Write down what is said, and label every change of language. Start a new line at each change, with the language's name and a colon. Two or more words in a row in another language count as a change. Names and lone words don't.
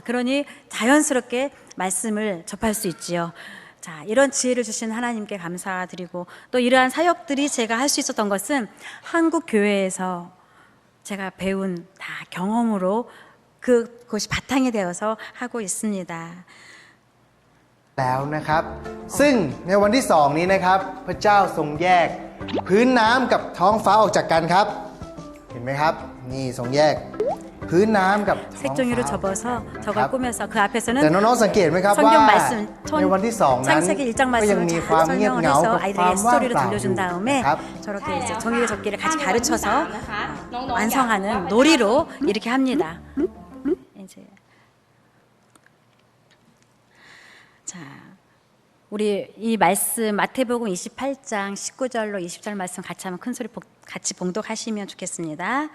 Korean: 그러니 자연스럽게 말씀을 접할 수 있지요. 자, 이런 지혜를 주신 하나님께 감사드리고 또 이러한 사역들이 제가 할 수 있었던 것은 한국 교회에서 제가 배운 다 경험으로 그것이 바탕이 되어서 하고 있습니다.
Thai: แล้วนะครับซึ่งในวันที่2นี้นะครับพระเจ้าทรงแยกพื้นน้ำกับท้องฟ้าออกจากกันครับเห็นไหมครับนี่ทรงแยกพื้นน้ำกับท้องฟ้า
Korean: 색종이로 접어서 저걸 꾸며서 그 앞에서는
Thai: แต่น้องๆสังเกตไหมครับว่า
Korean: 성경 말씀
Thai: ในวันที่2นั้น
Korean: 창세기 1장
Thai: ก็ยัง
Korean: 말씀을
Thai: มี
Korean: 잘
Thai: ความเงียบ
Korean: 설명을
Thai: เหงา
Korean: 해서
Thai: กับความ
Korean: 아이들에게
Thai: ว่าง
Korean: 스토리를
Thai: เปล่าอ
Korean: 들려준
Thai: ยู่
Korean: 다음에
Thai: นะครับ
Korean: 저렇게 이제 종이의 접기를 같이 가르쳐서 완성하는 놀이로 이렇게 합니다. 이제 자, 우리 이 말씀 마태복음 28장 19절로 20절 말씀 같이 한번 큰 소리 같이 봉독하시면 좋겠습니다.